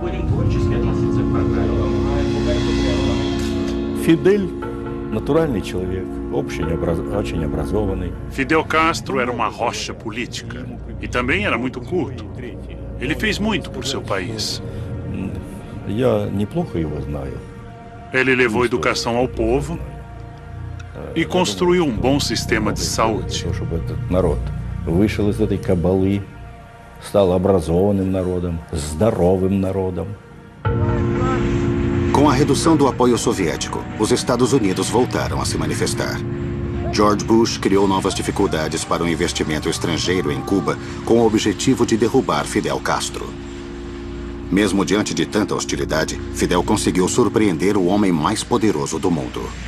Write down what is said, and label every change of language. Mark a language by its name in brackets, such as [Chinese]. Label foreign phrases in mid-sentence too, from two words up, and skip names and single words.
[Portuguese] Fidel Castro era uma rocha política e também era muito culto. Ele fez muito por seu país. Ele levou educação ao povo e construiu um bom sistema de saúde. [Russian] Вышел из этой кабалы, стал образованным народом, здоровым народом. [Portuguese] Com Com a redução do apoio soviético, os Estados Unidos voltaram a se manifestar. George Bush criou novas dificuldades para o investimento estrangeiro em Cuba com o objetivo de derrubar Fidel Castro. Mesmo diante de tanta hostilidade, Fidel conseguiu surpreender o homem mais poderoso do mundo.